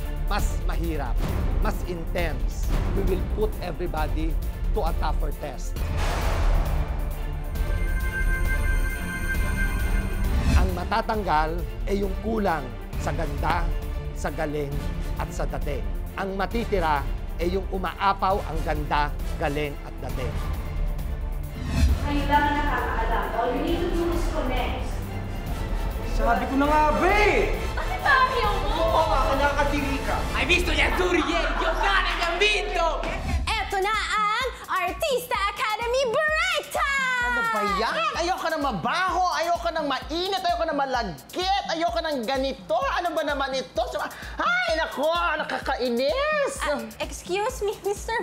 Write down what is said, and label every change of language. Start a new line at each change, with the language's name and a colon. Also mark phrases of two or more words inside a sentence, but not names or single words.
Filipino: mas mahirap, mas intense.
English: We will put everybody to a tougher test.
Filipino: Ang matatanggal ay yung kulang sa ganda, sa galing, at sa dating. Ang matitira ay yung umaapaw ang ganda, galing, at dating. Ngayon lang ang nakakaalam.
English: All you need to do is connect.
Filipino: Sabi ko na nga, be! Bakit ayaw mo? Oo nga, nakakatiri ka.
Italian: Hai visto gli azzurri ieri? Dio cane, abbiamo vinto!
Filipino: Eto na ang Artista Academy Break Time! Ano ba yan? Ayoko nang mabaho, ayoko nang mainit, ayoko nang malagkit, ayoko nang ganito. Ano ba naman ito? Ay, nako, nakakainis!
English: Excuse me, Mr.